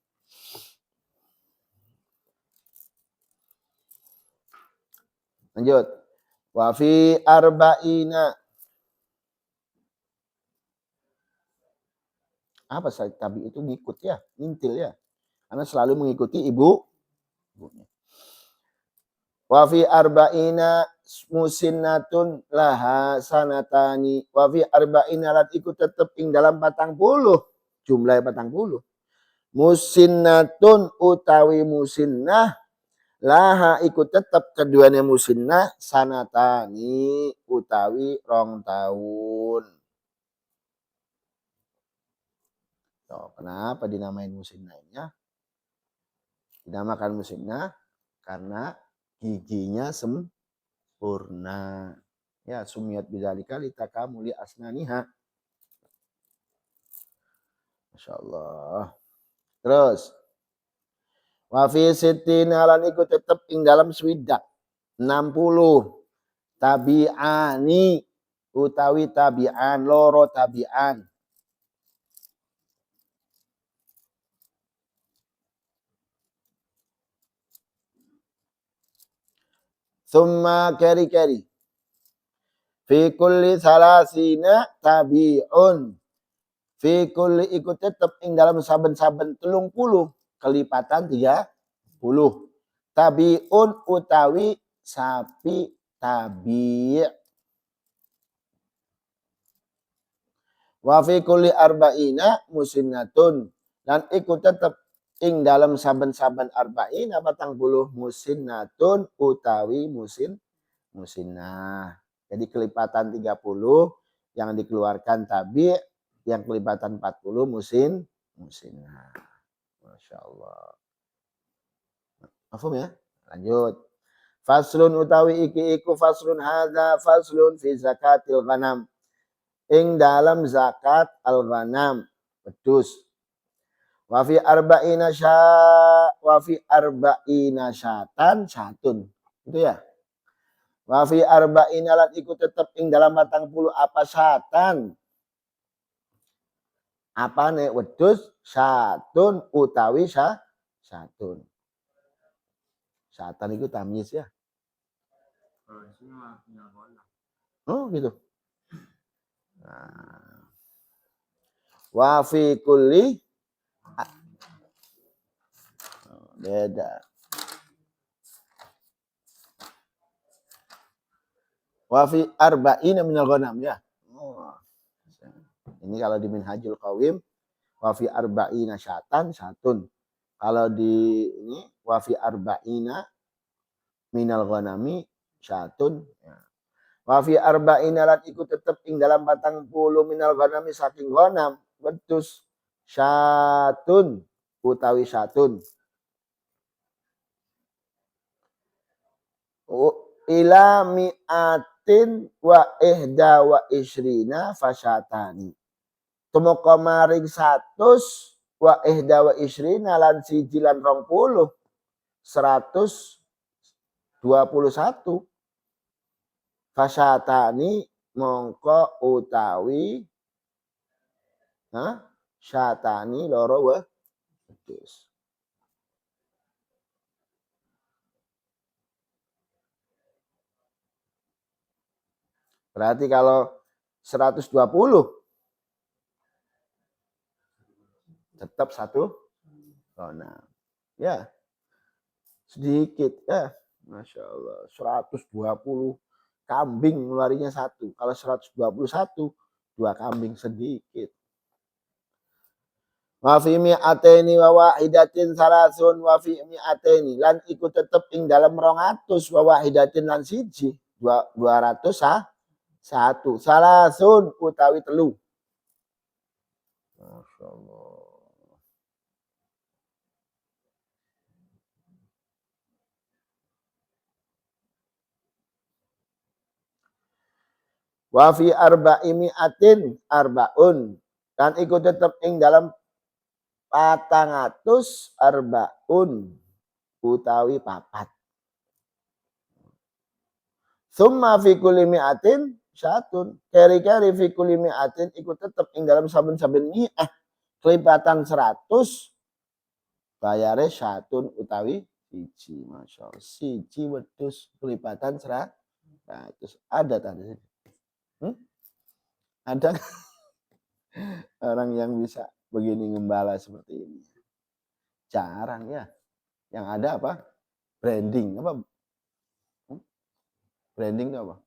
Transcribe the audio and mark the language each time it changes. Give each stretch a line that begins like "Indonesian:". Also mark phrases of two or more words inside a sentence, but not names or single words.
Indonesian: Lanjut.
Arabic: Wa fi arba'ina.
Indonesian: Apa saja tabi itu ngikut ya, ngintil ya. Karena selalu mengikuti ibunya.
Arabic: Wa fi arba'ina musinnatun laha sanatani. Wa fi arba'ina
Javanese: lat ikut tetep ing dalam 40. Jumlah 40. Musinnatun utawi
Arabic: musinnah laha
Javanese: ikut tetep keduanya
Arabic: musinnah sanatani
Javanese: utawi 2 tahun.
Indonesian: So, kenapa dinamain musinnahnya? Dinamakan musinnah karena giginya sempurna. Ya,
Arabic: sumiyat bidzalika litakamuli asnaniha. Masya Allah.
Indonesian: Terus.
Arabic: Wa fi sittina
Javanese: lan iku tetep ing dalam swidak 60 tabi'ani utawi tabi'an loro tabi'an.
Arabic: Summa keri-keri. Fi kulli salasina tabi'un. Fi kulli
Javanese: ikut tetep ing dalam saben-saben 30 kelipatan 30. Tabi'un utawi sapi tabi'.
Arabic: Wa fi kulli arba'ina musinnatun.
Javanese: Dan ikut tetep ing dalam saben-saben
Arabic: arba'ina 40 musinnatun
Javanese: utawi musinnah.
Indonesian: Jadi kelipatan 30 yang dikeluarkan tabi', yang kelipatan 40 musinnah.
Arabic: Masya Allah.
Indonesian: Mafhum ya? Lanjut.
Arabic: Faslun
Javanese: utawi iki iku
Arabic: faslun hadza faslun fi zakatil ghanam.
Javanese: Ing dalam
Arabic: zakat al-ghanam,
Javanese: wedhus.
Arabic: Wa fi arba'ina syatan syatun.
Javanese: Itu ya.
Arabic: Wa fi arba'ina
Javanese: lan iku tetep ing dalam 40 apa syatan. Apane wedhus syatun utawi syatun.
Indonesian: Syatan itu tamyiz ya. Oh gitu. Nah.
Arabic: Wa fi kulli beda. Wa fi arba'ina minal ghanam ya. Oh.
Indonesian: Ini kalau di Minhajul Qawim
Arabic: wa fi arba'ina syatun.
Indonesian: Kalau di ini
Arabic: wa fi arba'ina minal ghanami syatun
Indonesian: ya.
Arabic: Wa fi arba'ina
Javanese: lan ikut tetep ing dalam 40
Arabic: minal ghanami
Javanese: saking ghanam wedhus syatun utawi syatun.
Arabic: Ila mi'atin wa ihda wa isrina fasyatani.
Javanese: Tumeka maring 100
Arabic: wa ihda wa isrina
Javanese: lan 20 121 fasyatani mongko utawi Syatani loro wedhus.
Indonesian: Berarti kalau 120 tetap 1,6. Ya, sedikit ya.
Arabic: Masya Allah.
Indonesian: 120 kambing ngeluarinya 1. Kalau 121 2 kambing sedikit.
Arabic: Wa fi mi'ataini wa wahidatin salasun wa fi mi'ataini
Javanese: lan iku tetep ing dalem
Arabic: 200 wa wahidatin
Javanese: lan siji
Arabic: 201 salasun
Javanese: utawi telu.
Arabic: Masya Allah. Wa fi arba'i mi'atin arbaun
Javanese: lan iku tetep ing dalem
Arabic: 400 arbaun utawi 4. Summa fi kulli mi'atin syatun.
Javanese: Keri-keri
Arabic: fi kulli mi'atin
Javanese: iku tetep ing dalam saben-saben mi'ah kelipatan 100 bayare syatun utawi siji.
Arabic: Masya Allah.
Indonesian: Siji wedhus kelipatan 100. Ada tadi. Ada orang yang bisa begini ngembala seperti ini? Jarang ya. Yang ada apa? Branding. Apa? Branding itu apa?